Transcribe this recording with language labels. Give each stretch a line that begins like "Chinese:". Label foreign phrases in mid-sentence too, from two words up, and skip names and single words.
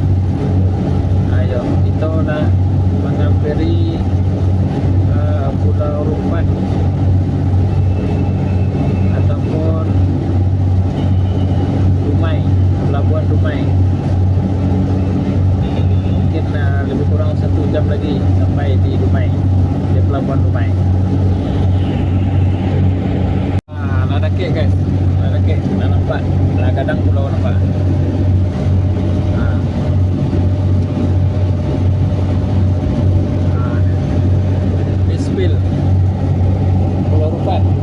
Indonesian: Ayo, itu lah menghampiri Pulau Rupan ataupun Dumai, Pelabuhan Dumai. Mungkin lebih kurang 1 jam lagi sampai di Dumai, di Pelabuhan Dumai.
Minangkabau: Lada kek guys, lada kek, dah nampak. Lah kadang pulau nampak.
Indonesian: Bispil Pulau Rupan.